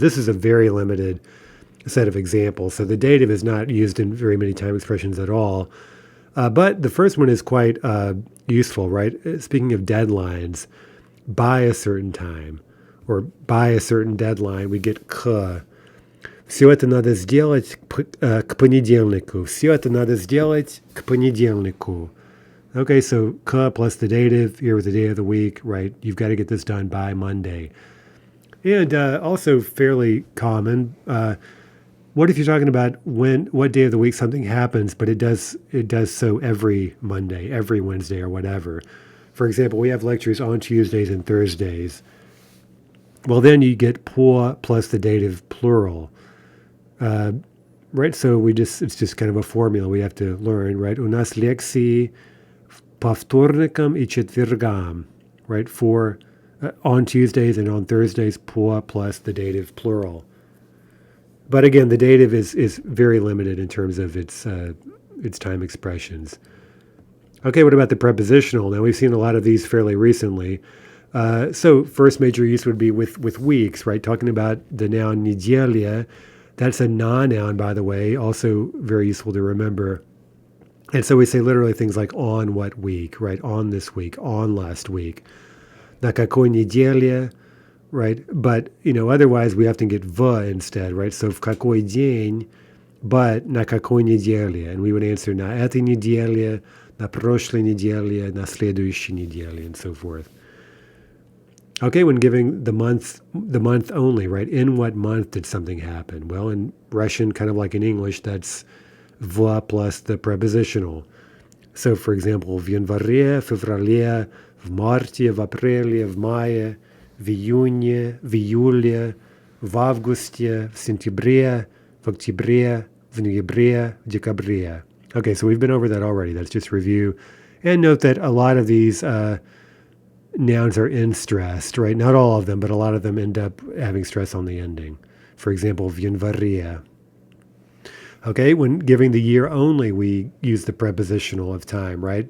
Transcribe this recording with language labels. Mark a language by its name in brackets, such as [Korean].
[English] This is a very limited set of examples. So the dative is not used in very many time expressions at all. But the first one is quite useful, right? Speaking of deadlines, by a certain time or by a certain deadline, we get к. [Russian] Все это надо сделать к понедельнику. Все это надо сделать к понедельнику. [English] Okay, so к plus the dative here with the day of the week, right? You've got to get this done by Monday. And also fairly common. What if you're talking about what day of the week something happens, but it does so every Monday, every Wednesday, or whatever? For example, we have lectures on Tuesdays and Thursdays. Well, then you get по plus the dative plural. Right, so it's just kind of a formula we have to learn, right? [Russian] У нас лекции по вторникам и четвергам, right? [English] For on Tuesdays and on Thursdays, по plus the dative plural. But again, the dative is very limited in terms of its time expressions. Okay, what about the prepositional? Now we've seen a lot of these fairly recently. So first major use would be with weeks, right? Talking about the noun неделя. That's a non-noun, by the way, also very useful to remember. And so we say literally things like on what week, right? On this week, on last week. [Russian] На какой неделе, right? [English] But, otherwise we often get в instead, right? [Russian] So в какой день, but на какой неделе. [English] And we would answer [Russian] на этой неделе, на прошлой неделе, на следующей неделе, [English] and so forth. Okay, when giving the month only, right? In what month did something happen? Well, in Russian, kind of like in English, that's в plus the prepositional. So, for example, [Russian] в январе, феврале, в марте, в апреле, в мае, в июне, в июле, в августе, в сентябре, в октябре, в ноябре, в декабре. [English] Okay, so we've been over that already. That's just review. And note that a lot of these nouns are in-stressed, right? Not all of them, but a lot of them end up having stress on the ending. For example, [Russian] в январе. [English] Okay, when giving the year only, we use the prepositional of time, right?